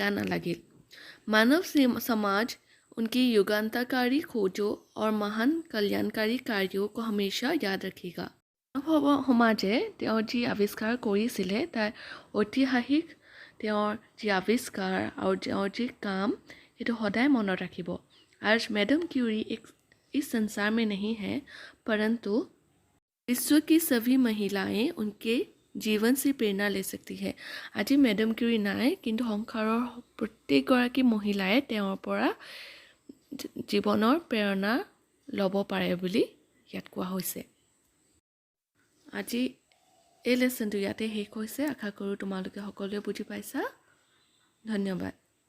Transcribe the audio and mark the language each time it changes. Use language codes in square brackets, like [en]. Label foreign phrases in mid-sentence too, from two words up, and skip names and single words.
[hi] নালাগিল मानव समाज उनकी युगांतरकारी खोजों और महान कल्याणकारी कार्यों को हमेशा याद रखेगा [as] সমাজে তেওঁ যি আৱিষ্কাৰ কৰিছিলে তাৰ ঐতিহাসিক তেওঁৰ যি আৱিষ্কাৰ আৰু তেওঁৰ যি কাম সেইটো সদায় মনত ৰাখিব [hi] आज मैडम क्यूरी इस संसार में नहीं है परंतु विश्व की सभी महिलाएं उनके जीवन से प्रेरणा ले सकती है [as] আজি मैडम क्यूरी নাই কিন্তু সংসাৰৰ প্ৰত্যেকগৰাকী মহিলাই তেওঁৰ পৰা জীৱনৰ প্ৰেৰণা ল'ব পাৰে বুলি ইয়াত কোৱা হৈছে আজি এই লেসনটো ইয়াতে শেষ হৈছে আশা কৰোঁ তোমালোকে সকলোৱে বুজি পাইছা ধন্যবাদ